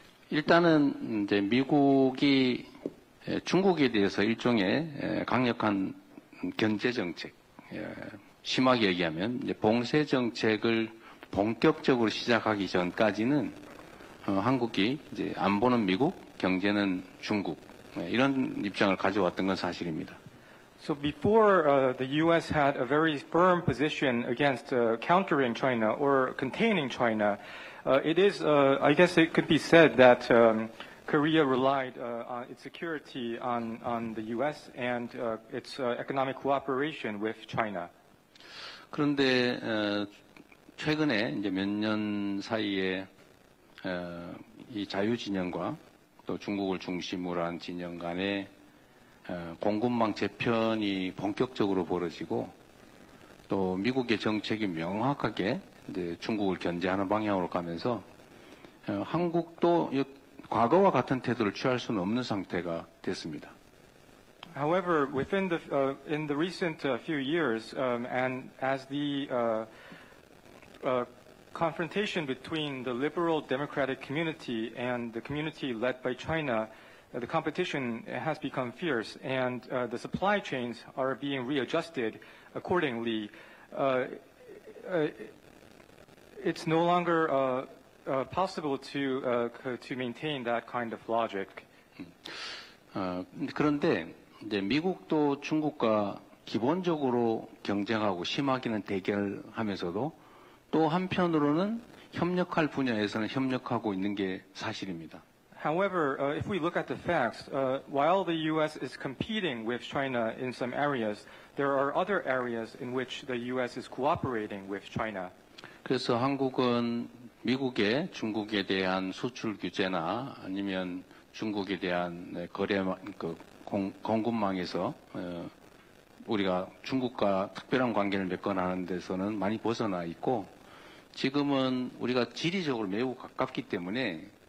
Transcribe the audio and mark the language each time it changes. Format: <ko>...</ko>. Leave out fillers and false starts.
<ko>일단은 이제 미국이 중국에 대해서 일종의 강력한 견제 정책, 심하게 얘기하면 이제 봉쇄 정책을 본격적으로 시작하기 전까지는 한국이 이제 안보는 미국, 경제는 중국 이런 입장을 가져왔던 건 사실입니다.</ko> <en>So before the U.S. had a very firm position against countering China or containing China, it is, I guess it could be said that Korea relied on its security on the U.S. and its economic cooperation with China.</en> <ko>그런데 최근에 이제 몇 년 사이에 이 자유 진영과 또 중국을 중심으로 한 진영 간의 공급망 재편이 본격적으로 벌어지고 또 미국의 정책이 명확하게 이제 중국을 견제하는 방향으로 가면서 한국도 과거와 같은 태도를 취할 수는 없는 상태가 됐습니다.</ko> <en>However, in the recent few years, and as the confrontation between the liberal democratic community and the community led by China, the competition has become fierce, and the supply chains are being readjusted accordingly. It's no longer possible to maintain that kind of logic.</en> <ko>그런데 이제 미국도 중국과 기본적으로 경쟁하고 심하게는 대결하면서도 또 한편으로는 협력할 분야에서는 협력하고 있는 게 사실입니다.</ko> <en>However, if we look at the facts, while the U.S. is competing with China in some areas, there are other areas in which the U.S. is cooperating with China.</en> <ko>그래서 한국은 미국의 중국에 대한 수출 규제나 아니면 중국에 대한 거래 공급망에서 우리가 중국과 특별한 관계를 맺거나 하는 데서는 많이 벗어나 있고 지금은 우리가 지리적으로 매우 가깝기 때문에</ko>